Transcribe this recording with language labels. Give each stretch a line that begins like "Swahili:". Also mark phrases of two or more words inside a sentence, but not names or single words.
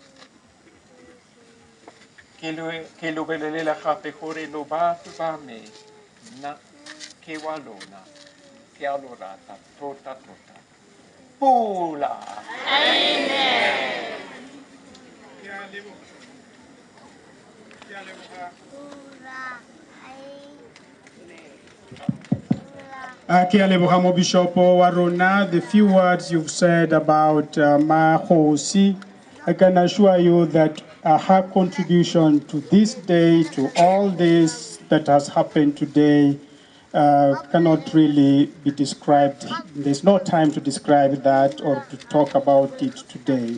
Tswana: Ke lo belelela gape gore lo batubame na ke wa lona ke a lo rata tota tota. Pula. Amen. Ke a leboga mo Bishop wa rona,
English: the few words you've said about Mahosi. I can assure you that her contribution to this day, to all this that has happened today, cannot really be described. There's no time to describe that or to talk about it today.